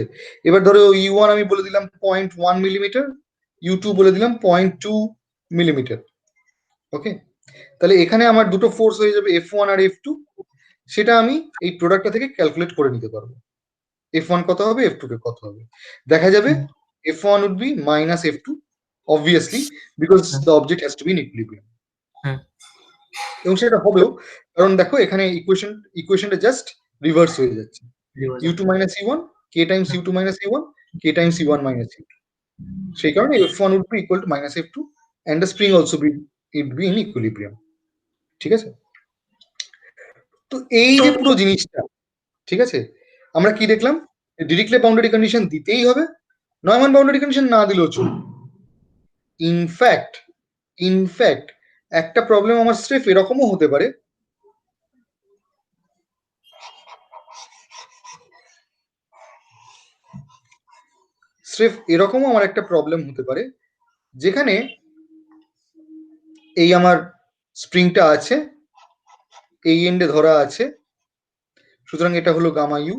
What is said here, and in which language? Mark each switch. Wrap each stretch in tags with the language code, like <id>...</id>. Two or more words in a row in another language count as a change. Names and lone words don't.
<bn>এবার ধরো u1 আমি বলে দিলাম 0.1 মিলিমিটার, u2 বলে দিলাম 0.2 মিলিমিটার, ওকে? তাহলে এখানে আমার দুটো ফোর্স হয়ে যাবে F1 আর F2, সেটা আমি এই প্রোডাক্টটা থেকে ক্যালকুলেট করে নিতে পারবো। F1 কত হবে, F2 কত হবে, দেখা যাবে</bn> <en>F1 would be minus F2, obviously, because the object has to be in equilibrium।</en> <bn>এবং সেটা হবেও, কারণ দেখো এখানে ইকুয়েশনটা</bn> <en>just reverse</en> <bn>হয়ে যাচ্ছে,</bn> <en>u2 minus u1, k times u2 minus u1, k times u1 minus u2।</en> <bn>সেই কারণে</bn> <en>F1 would be equal to minus F2 and the spring also be in equilibrium,</en> <bn>ঠিক আছে? তো এই যে পুরো জিনিসটা, ঠিক আছে, আমরা কি দেখলাম,</bn> <en>Dirichlet boundary condition</en> <bn>দিতেই হবে,</bn> <en>Neumann boundary condition</en> <bn>না দিলেও চলবে।</bn> <en>in fact</en> <bn>একটা প্রবলেম আমার স্রেফ এরকমও হতে পারে, আমার একটা প্রবলেম হতে পারে যেখানে এই আমার স্প্রিংটা আছে, এই এন্ডে ধরা আছে, সুতরাং এটা হলো গামা ইউ।</bn>